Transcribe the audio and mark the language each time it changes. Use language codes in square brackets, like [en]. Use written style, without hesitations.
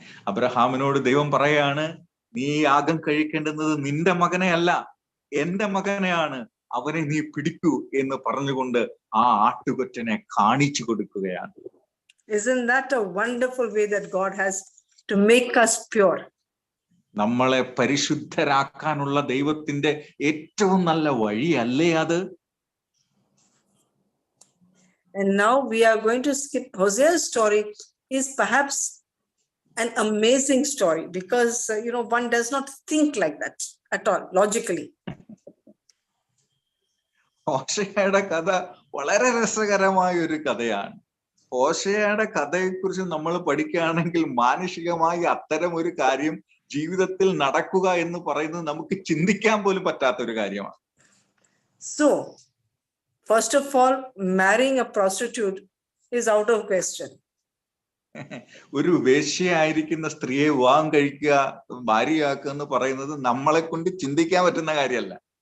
[ml] അബ്രഹാമിനോട് ദൈവം പറയാണ്, നീ യാഗം കഴിക്കേണ്ടുന്നത് നിന്റെ മകനെ അല്ല, എന്റെ മകനെയാണ്, അവനെ നീ പിടിക്കൂ എന്ന് പറഞ്ഞുകൊണ്ട് ആ ആട്ടുകൊറ്റനെ കാണിച്ചു കൊടുക്കുകയാണ്. [en] Isn't that a wonderful way that God has to make us pure? [ml] നമ്മളെ പരിശുദ്ധരാക്കാനുള്ള ദൈവത്തിന്റെ ഏറ്റവും നല്ല വഴിയല്ലേ അത്? [en] And now we are going to skip Hosea's story. Is perhaps an amazing story because one does not think like that at all logically. [ml] ഹോശേയുടെ കഥ വളരെ രസകരമായ ഒരു കഥയാണ്. ഹോശേയുടെ കഥയെക്കുറിച്ച് നമ്മൾ പഠിക്കുകയാണെങ്കിൽ മാനുഷികമായി അത്തരം ഒരു കാര്യം ജീവിതത്തിൽ നടക്കുക എന്ന് പറയുന്നത് നമുക്ക് ചിന്തിക്കാൻ പോലും പറ്റാത്ത ഒരു കാര്യമാണ്. [en] So, first of all, marrying a prostitute is out of question. [ml] ഒരു വേശ്യയായിരിക്കുന്ന സ്ത്രീയെ വിവാഹം കഴിക്കുക, ഭാര്യയാക്കുക എന്ന് പറയുന്നത് നമ്മളെ കൊണ്ട് ചിന്തിക്കാൻ പറ്റുന്ന കാര്യമല്ല.